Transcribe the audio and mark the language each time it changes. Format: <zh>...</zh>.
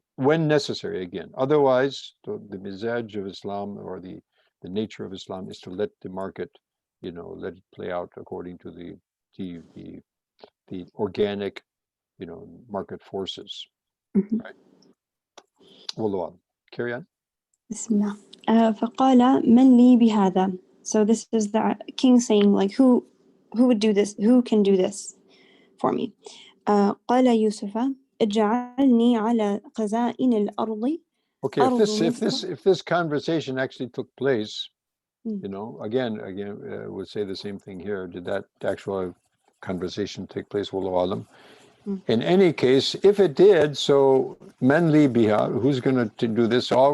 <en>When necessary, again. Otherwise, the mizaj of Islam, or the nature of Islam, is to let the market, let it play out according to the organic, market forces. Right? Wallahu a'lam. Carry on.</en> <ar>Bismillah. فقال من لي بهذا.</ar> <en>So this is the king saying, like, who would do this? Who can do this for me?</en> <ar>قال يوسف اجعلني على خزائن الأرض.</ar> <en>Okay, if this conversation actually took place, again, we'll say the same thing here. Did that actual conversation take place? Wallahu alam. In any case, if it did, so</en> <ar>man li biha,</ar> <en>who's going to do this?</en>